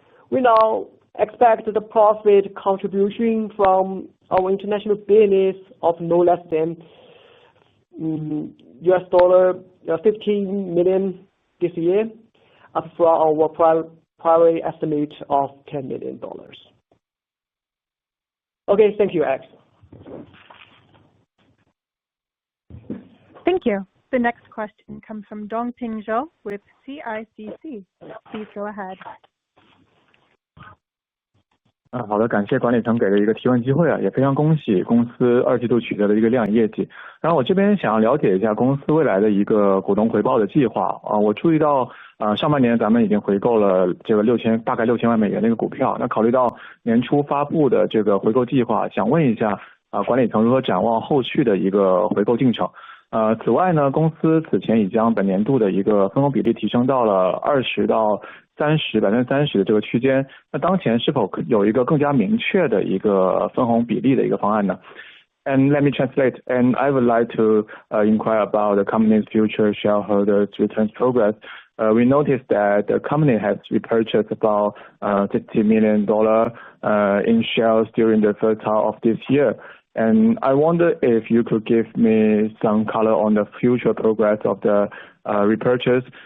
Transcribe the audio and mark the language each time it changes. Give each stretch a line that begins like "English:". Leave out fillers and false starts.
English: We now expect the profit contribution from our international business of no less than $15 million this year, up from our prior estimate of $10 million. Okay, thank you, Alex. Thank you. The next question comes from Dongping Zhou with CICC. Please go ahead.
Chinese: 好的，感谢管理层给的一个提问机会也非常恭喜公司二季度取得的一个亮眼业绩。然后我这边想要了解一下公司未来的一个股东回报的计划我注意到上半年咱们已经回购了这个大概6000万美元的一个股票。那考虑到年初发布的这个回购计划，想问一下管理层如何展望后续的一个回购进程。此外呢，公司此前已将本年度的一个分红比例提升到了20%到30%的这个区间。那当前是否有一个更加明确的一个分红比例的一个方案呢？
English: And let me translate. And I would like to inquire about the company's future shareholders returns progress. We noticed that the company has repurchased about $50 million in shares during the first half of this year. And I wonder if you could give me some color on the future progress of the repurchase.